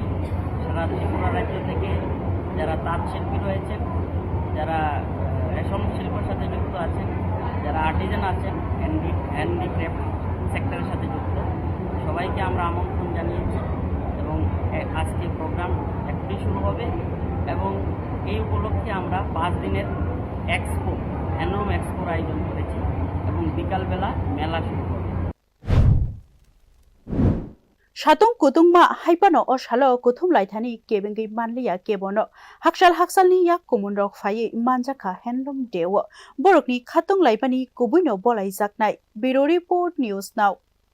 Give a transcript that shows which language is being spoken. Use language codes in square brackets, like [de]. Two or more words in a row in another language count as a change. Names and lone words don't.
[bn] সারা ত্রিপুরা রাজ্য থেকে যারা তাঁত শিল্পী রয়েছেন, যারা রেশম শিল্পের সাথে যুক্ত আছেন, যারা আর্টিজান আছেন, [en] handicraft sector's [bn] সাথে যুক্ত সবাইকে আমরা আমন্ত্রণ জানিয়েছি এবং আজকে প্রোগ্রাম এখনই শুরু হবে এবং এই উপলক্ষে আমরা 5 দিনের [en] expo handloom expo's [bn] আয়োজন করেছি এবং বিকালবেলা মেলা শুরু হবে। [trp] Shatong kutungma haipano o shalo kutum laithani kebengi manliya kebono haksalni yak kumundrok fayi manjaka handloom dewo borokni khatong laipani kubuino bolai jaknai Bureau Report News Now